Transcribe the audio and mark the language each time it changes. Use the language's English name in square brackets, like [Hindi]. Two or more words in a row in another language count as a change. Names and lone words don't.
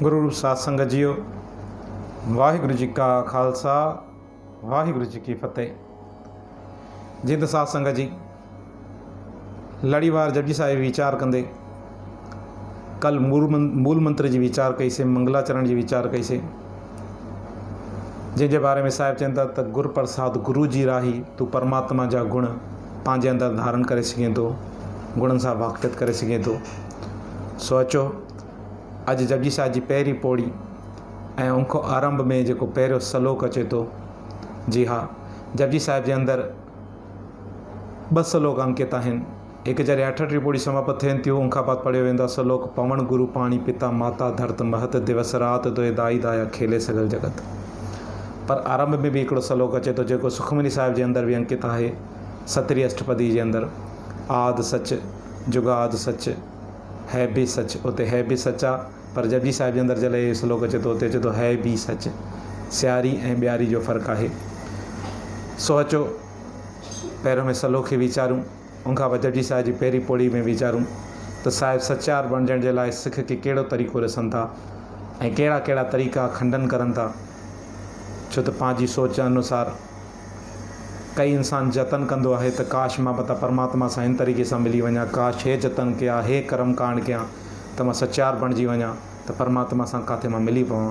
[Punjabi] ਸਾਧ ਸੰਗਤ ਜੀਓ, ਵਾਹਿਗੁਰੂ ਜੀ ਕਾ ਖ਼ਾਲਸਾ ਵਾਹਿਗੁਰੂ ਜੀ ਕੀ ਫ਼ਤਿਹ। [Sindhi] जिंद साध संगत जी लड़ीवार जपजी साहिब विचार कंदे कल मूल मंत्र जी विचार कई से, मंगलाचरण जी विचार कई से, जंहिंजे बारे में साहिब चवनि था त [Punjabi] ਗੁਰ ਪ੍ਰਸਾਦ [Sindhi] गुरु जी राही तू परमात्मा जा गुण पंहिंजे अंदरि धारण करे सघे थो, गुणनि सां वाक़फ़ियत करे सघे थो। सो अचो अॼु जपजी साहिब जी पहिरीं पौड़ी ऐं उनखां आरंभ में जेको पहिरियों सलोक अचे थो, जी हा, जपजी साहिब जे अंदरि 2 सलोक अंकित आहिनि। हिकु जॾहिं 38 पौड़ी समाप्त थियनि थियूं, उनखां बाद पढ़ियो वेंदो आहे सलोक [Punjabi] ਪਵਨ ਗੁਰੂ ਪਾਣੀ ਪਿਤਾ ਮਾਤਾ ਧਰਤ ਮਹਤ ਦਿਵਸ ਰਾਤ ਦੋਏ ਦਾਈ ਦਾਇਆ ਖੇਲੇ ਸਗਲ ਜਗਤ। [Sindhi] पर आरंभ में भी हिकिड़ो सलोक अचे थो जेको सुखमनी साहिब जे अंदरि बि अंकित आहे, 17वीं अष्टपदी जे अंदरि, [Punjabi] ਆਦ ਸਚ ਜੁਗਾਦ ਸਚ ਹੈ ਭੀ ਸਚ। [Sindhi] उते [Punjabi] ਹੈ ਭੀ ਸਚ [Sindhi] आहे, पर जपजी साहिब जे अंदरि जॾहिं सलोक अचे थो उते अचे थो [Punjabi] ਹੈ ਭੀ ਸਚ। [Sindhi] सियारी ऐं ॿियारी जो फ़र्क़ु आहे। सो अचो पहिरियों में सलोक खे वीचारूं, उनखां पोइ जपजी साहिब जी पहिरीं पौड़ी में वीचारूं त साहिब सचार बणजण जे लाइ सिख खे कहिड़ो तरीक़ो ॾिसनि था ऐं कहिड़ा कहिड़ा तरीक़ा खंडन करनि था। छो त पंहिंजी सोच अनुसार कई इंसान जतन कंदो आहे त काश मां मता परमात्मा सां इन तरीक़े सां मिली वञा, काश हे जतन कया, हे कर्म कांड कया त मां सचार बणिजी वञा, त परमात्मा सां किथे मां मिली पवां।